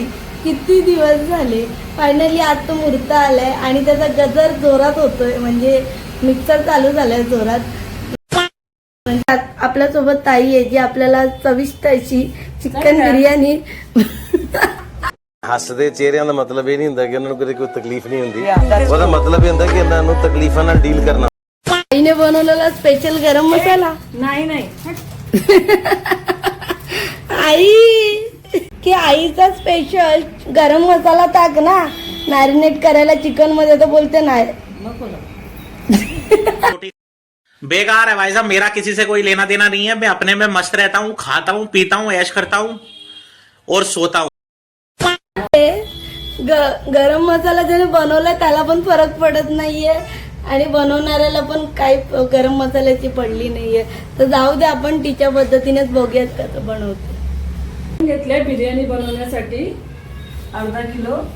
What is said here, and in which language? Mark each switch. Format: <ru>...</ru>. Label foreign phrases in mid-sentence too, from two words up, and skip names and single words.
<mr>किती दिवस झाले. फायनली आज तो मुहूर्त आलाय आणि त्याचा गजर जोरात होतोय, म्हणजे मिक्सर चालू झालाय जोरात. आपल्या सोबत ताई आहे जी आपल्याला चविष्ट अशी चिकन बिर्याणी.</mr> <pa>हसदे चेहरिਆਂ ਦਾ ਮਤਲਬ ਇਹ ਨਹੀਂ ਹੁੰਦਾ ਕਿ ਉਹਨਾਂ ਨੂੰ ਕੋਈ ਤਕਲੀਫ ਨਹੀਂ ਹੁੰਦੀ, ਉਹਦਾ ਮਤਲਬ ਇਹ ਹੁੰਦਾ ਕਿ ਇਹਨਾਂ ਨੂੰ ਤਕਲੀਫਾਂ ਨਾਲ ਡੀਲ ਕਰਨਾ.</pa> <mr>ताईने बनवलेला स्पेशल गरम मसाला. नाही आई की आईचा स्पेशल गरम मसाला टाक ना मॅरिनेट करायला चिकन मध्ये, तर बोलते नाही. नको ना.</mr> <hi>बेकार है भाई साहब, मेरा किसी से कोई लेना देना नहीं है. मैं अपने में मस्त रहता हूँ, खाता हूँ, पीता हूँ, ऐश करता हूँ और सोता हूँ.</hi> <mr>गरम मसाला ज्याने बनवला त्याला पण फरक पडत नाहीये आणि बनवणाऱ्याला पण काही गरम मसाल्याची पडली नाहीये. तर जाऊ दे, आपण तिच्या पद्धतीनेच बघूयात कसं बनवते. घेतल्या बिर्याणी बनवण्यासाठी अर्धा किलो.</mr>